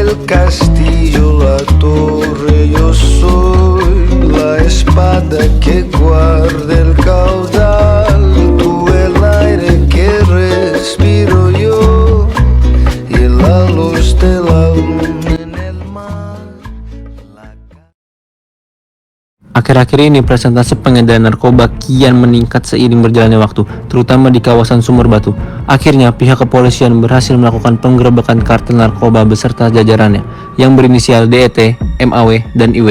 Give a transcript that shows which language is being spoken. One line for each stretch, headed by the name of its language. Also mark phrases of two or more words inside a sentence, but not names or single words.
Spanish: castillo, la torre, yo soy la espada que guarda el caudal, tú el aire que respiro yo y la luz de la luna en el mar.
Indonesian: Akhir-akhir ini persentase pengedaran narkoba kian meningkat seiring berjalannya waktu, terutama di kawasan Sumur Batu. Akhirnya pihak kepolisian berhasil melakukan penggerebekan kartel narkoba beserta jajarannya yang berinisial DET, MAW, dan IW.